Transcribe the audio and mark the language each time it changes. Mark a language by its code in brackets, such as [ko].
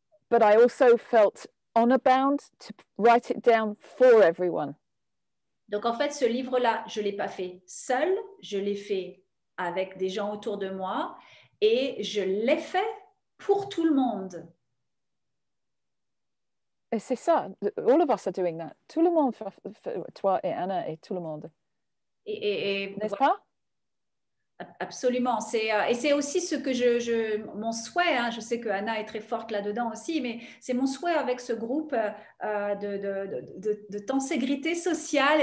[en] But I also felt honor-bound to write it down for everyone. [fr] Donc, en fait, ce livre-là, je ne l'ai pas fait seul, je l'ai fait avec des gens autour de moi et je l'ai fait pour tout le monde. Et c'est ça, [en] all of us are doing that. [fr] Tout le monde, toi et Anna et tout le monde. N'est-ce pas? Absolument. Et c'est aussi ce que mon souhait, hein, je sais que Anna est très forte là-dedans aussi, mais c'est mon souhait avec ce groupe de tenségrité sociale.